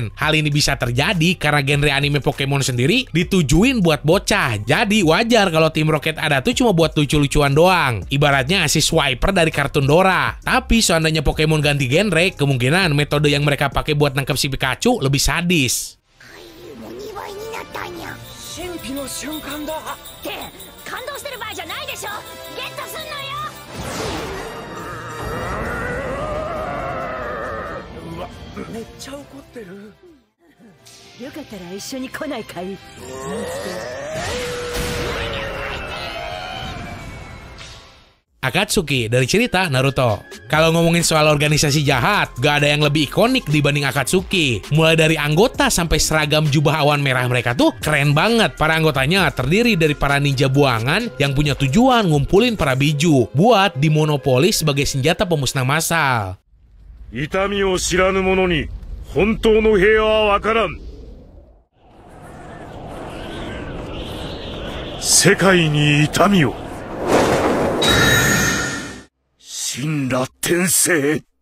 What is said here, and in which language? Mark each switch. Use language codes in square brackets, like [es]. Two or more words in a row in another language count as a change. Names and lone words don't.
[id] Hal ini bisa terjadi karena genre anime Pokemon sendiri ditujuin buat bocah. Jadi wajar kalau Tim Rocket ada tuh cuma buat lucu-lucuan doang. Ibaratnya si Swiper dari kartun Dora. Tapi seandainya Pokemon ganti genre, kemungkinan metode yang mereka pakai buat nangkep si Pikachu lebih sadis. [ja] の瞬間だって感動してる場合じゃないでしょ。ゲットすんのよ。うわ、めっちゃ怒ってる。よかったら一緒に来ないかい。 [id] Akatsuki dari cerita Naruto. Kalau ngomongin soal organisasi jahat, gak ada yang lebih ikonik dibanding Akatsuki. Mulai dari anggota sampai seragam jubah awan merah mereka tuh keren banget. Para anggotanya terdiri dari para ninja buangan yang punya tujuan ngumpulin para biju buat dimonopoli sebagai senjata pemusnah massal. [ja] 痛みを知らぬ者に本当の平和はわからん。世界に痛みを。 Shinra Tensei.